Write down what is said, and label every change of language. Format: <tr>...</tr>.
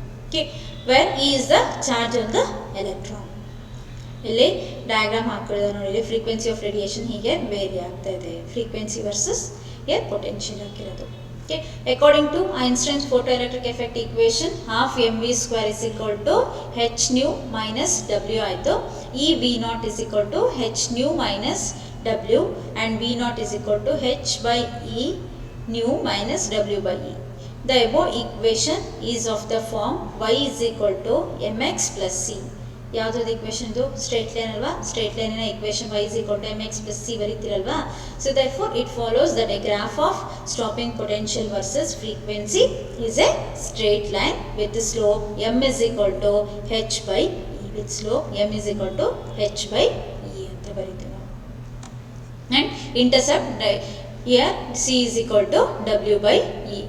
<en>Okay, where E is the charge of the electron.</en> <kn>ಇಲ್ಲಿ diagram ಹಾಕಿರೋದು ನೋಡಿ, frequency of radiation ಹೀಗೆ very ಆಗ್ತಾ ಇದೆ, ಫ್ರೀಕ್ವೆನ್ಸಿ ವರ್ಸಸ್ ಏರ್ ಪೊಟೆನ್ಷಿಯಲ್ ಹಾಕಿರೋದು.</kn> <en>Okay, according to Einstein's photoelectric effect equation half M V square is equal to H nu minus W ಆಯಿತು. E V naught is equal to H nu minus W and V naught is equal to H by E nu minus W by E. The above equation is of the form y is equal to mx plus c.</en> <kn>ಯಾವುದಾದ್ರು equation ಇದು straight line ಅಲ್ವಾ, straight ಲೈನಿನ equation</kn> <en>y is equal to mx plus c</en> <kn>ಬರೀತಿರಲ್ವಾ.</kn> <en>so therefore it follows that a graph of stopping potential versus frequency is a straight line with the slope m is equal to h by e, with slope m is equal to h by e</en> <kn>ಅಂತ ಬರೀತೀವಿ ನಾವು.</kn> <en>And intercept here c is equal to w by e.</en>